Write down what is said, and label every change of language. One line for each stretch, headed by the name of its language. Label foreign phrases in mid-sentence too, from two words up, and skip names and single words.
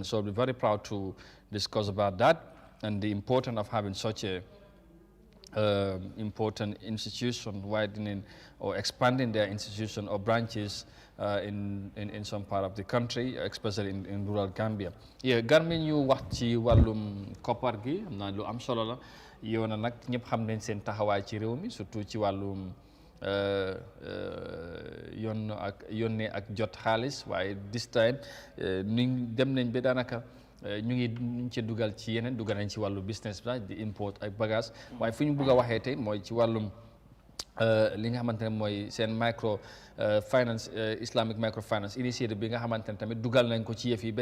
English: So we're very proud to discuss about that and the importance of having such a important institution widening or expanding their institution or branches in some part of the country, especially in rural Gambia.
Wolof: Yeah, Garmin ñu wax ci wàllum koppar gi xam naa lu am solo la Yona nag ñëpp xam nañ seen taxawaay ci réew mi surtout ci wàllum yónnee ak jot xaalis waaye
English: this time
Wolof: niñ dem nañ ba daanaka ñu ngi ci dugal ci yeneen dugal nañ ci wàllu business bi di import ak bagage waaye fu ñu bugg a waxee tey mooy ci wàllum li nga xamante ne mooy seen
English: microfinance islamic microfinance initiative
Wolof: bi nga xamante ne tamit dugal nañ ko ci yëf yi ba